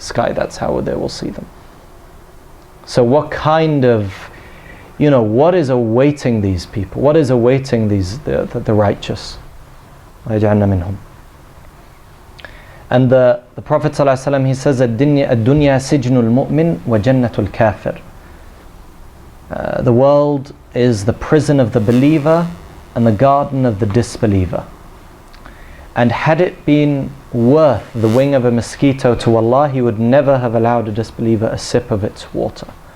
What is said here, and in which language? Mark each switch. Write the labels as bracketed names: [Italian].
[English] That's how they will see them. So what kind of, what is awaiting these people? What is awaiting the righteous? And the Prophet ﷺ, he says, [Arabic] الدنيا سجن المؤمن وجنة الكافر. [English] The world is the prison of the believer and the garden of the disbeliever. And had it been worth the wing of a mosquito to Allah, He would never have allowed a disbeliever a sip of its water.